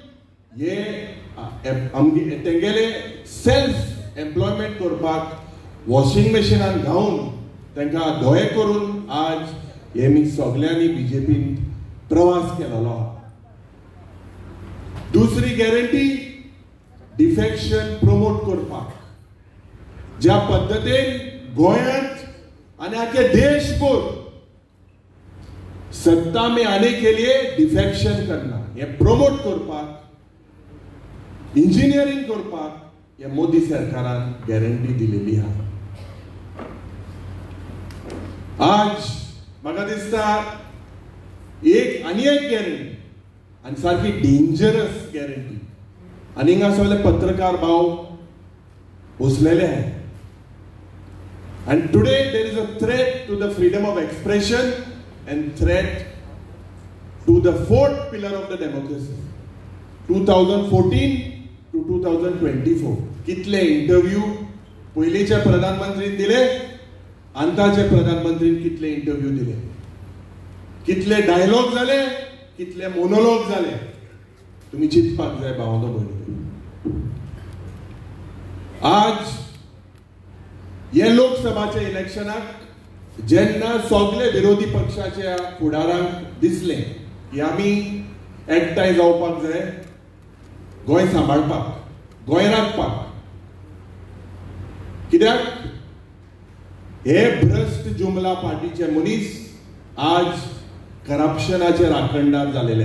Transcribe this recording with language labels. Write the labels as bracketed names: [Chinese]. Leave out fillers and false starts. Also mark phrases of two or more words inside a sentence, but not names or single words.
[Konkani] हे तेंगेले [English] self employment [Konkani] करपाक वॉशिंग मशीनान घावन तांकां धोये करून आज हेमी सगळ्यांनी बीजेपीन प्रवास केलेलो आहा. दुसरी [English] guarantee defection promote [Konkani] करपाक. ज्या पद्धतीन गोंयांत आनी आख्या देशभर [Hindi] सत्ता में आने के लिए डिफेक्शन करना, ये प्रमोट [Konkani] करपाक, इंजिनियरिंग करपाक हे मोदी सरकारान गॅरंटी दिलेली आहा. आज म्हाका दिसता आनी एक गॅरंटी आनी सारकी [English] dangerous guarantee [Konkani] आनी हिंगा सगळे पत्रकार भाव बसलेले आहाय. [English] And today there is a threat to the freedom of expression and threat to the fourth pillar of the democracy. [Konkani] 2014 to 2024 कितले इंटरव्यू पयलीच्या प्रधानमंत्रीन दिले, आतांच्या प्रधानमंत्रीन कितले इंटरव्यू दिले, कितले डायलॉग झाले, कितले मोनोलॉग झाले, तुम्ही चिंतपाक जाय भावनो भयणी. आज हे लोकसभाच्या इलेक्शनाक जेन्ना सगळे विरोधी पक्षाच्या फुडारांक दिसले की आमी एकठांय जावपाक जाय, गोंय सांबाळपाक, गोंय राखपाक, कित्याक हे भ्रष्ट जुमला पार्टीचे मनीस आज करप्शनाचे राखणदार जालेले.